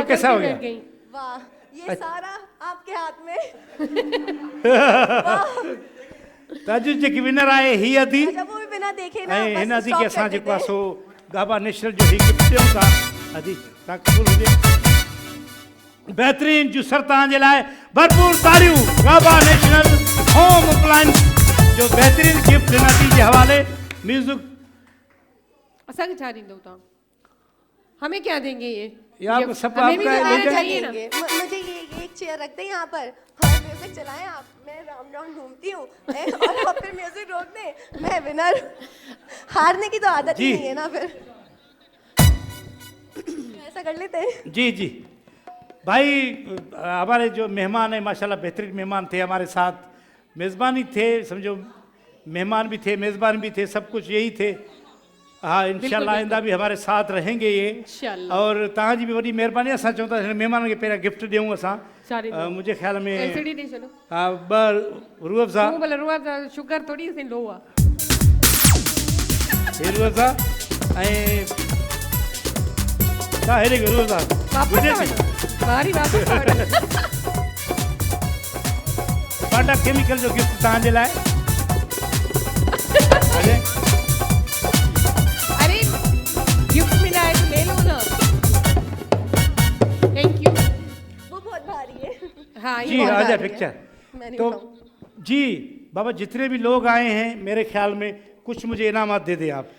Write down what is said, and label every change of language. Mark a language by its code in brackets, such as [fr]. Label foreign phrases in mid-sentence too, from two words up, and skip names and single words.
[ur] پکڑ کیسا کے ہو گیا? بیٹھ گئی. واہ، یہ سارا آپکے ہاتھ میں. [sd] ताजु जेकी विनर आहे ही अदी [ur] اچھا، وہ بھی بنا دیکھے نا [sd] ऐं हिन बस अदी stop खे कर असां जेको [ur] دیتے [sd] आहे [ur] ہیں. [sd] सो गाबा नेशनल जो ही गिफ्ट ॾियूं था। अदी तव्हां क़बूल हुजे, बहितरीन जूसर तव्हांजे लाइ भरपूर तालियूं। गाबा नेशनल होम अप्लायंस जो बहितरीन गिफ्ट हिन अदी जे हवाले। म्यूजिक असांखे छा ॾींदो तव्हां? [ur] ہمیں کیا دینگے یہ آپکو سب ہمیں بھی آپکا تو ہے, دینا لیکن-- چاہیے نا. مجھے یہ ایک چیئر رکھ دے یہاں پر، اور میوزک چلائیں آپ، میں راؤنڈ راؤنڈ گھومتی ہوں اور آپ پھر میوزک روک دیں، میں ونر. ہارنے کی تو عادت ہی جی. نہیں ہے نا پھر۔ ایسا کر لیتے ہیں. جی جی بھائی، ہمارے جو مہمان ہے ماشاءاللہ بہترین مہمان تھے ہمارے ساتھ، میزبانی تھے، سمجھو مہمان بھی تھے، میزبان بھی تھے، سب کچھ یہی تھے. ہاں انشاءاللہ آئندہ بھی ہمارے ساتھ رہینگے یہ. انشاءاللہ. [sd] और तव्हांजी बि वॾी महिरबानी। असां चऊं था मेहमान खे पहिरियां गिफ्ट ॾियूं असां। छा ॾींदो? मुंहिंजे ख़्याल में एलसीडी ॾेई छॾो। हा 2 रूह अफ़ज़ा, तूं भले रुआ शुगर थोड़ी सी लो आहे। हे रूह अफ़ज़ा ऐं छा हेॾे रूह अफ़ज़ा वापस गुजे आ थी वञो। ॿाहिरि ई वापस आ वञो। टाटा केमिकल जो गिफ्ट तव्हांजे लाइ। हले? [ur] ارے گفٹ ملا ہے تو لے لو نا. [en] Thank you. [ur] وہ بہت بھاری ہے. ہاں جی یہ بہت آجا بھاری ہے. پکچر. میں نہیں تو اٹھاؤں. جی بابا جتنے بھی لوگ آئے ہیں میرے خیال میں کچھ مجھے انعامات دے دے آپ.